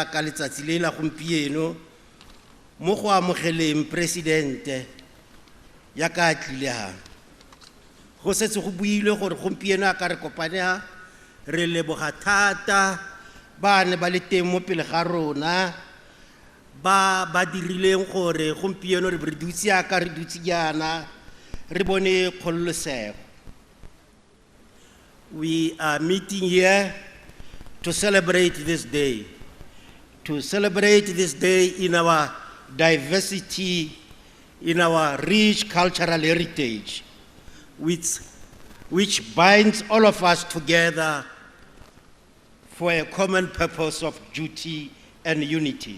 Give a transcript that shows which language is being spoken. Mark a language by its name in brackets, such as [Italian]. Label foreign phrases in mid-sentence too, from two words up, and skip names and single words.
[Tswana] ka letsatsi le la gompieno mo go amogeleng presidente ya ka tlile ha go setse go buile gore gompieno a ka re kopane re leboga thata ba ne ba le teng mo pele ga rona ba dirileng gore gompieno re dutse aka re dutse jana re bone kgololosego. [English] We are meeting here to celebrate this day, in our diversity, in our rich cultural heritage, which binds all of us together for a common purpose of duty and unity.